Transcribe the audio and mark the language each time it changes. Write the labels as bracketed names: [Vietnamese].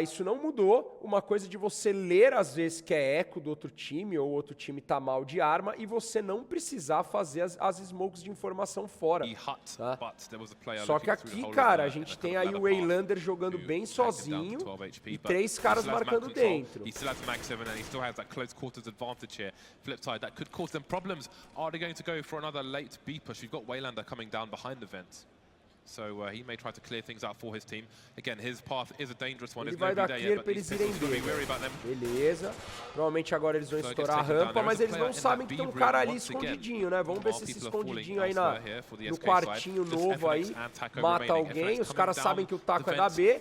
[Portuguese] Isso não mudou. Uma coisa de você ler, às vezes, que é eco do outro time, ou o outro time tá mal de arma, e você não precisar fazer as smokes de informação fora. Tá? Só que aqui, cara, a gente tem aí o Waylander jogando bem sozinho e 3 caras marcando dentro. [English] Flipside, that could cause them problems. Are they going to go for another late B push? You've got Waylander coming down behind the vent. So he may try to clear things out for his team. Again, his path is a dangerous one. [Portuguese] Ele vai dar clear pra eles irem bem. Beleza. Provavelmente agora eles vão estourar a rampa, mas eles não sabem que tem um cara ali escondidinho, né? Vamos ver se esse escondidinho aí no quartinho novo aí mata alguém. Os caras sabem que o Taco é da B.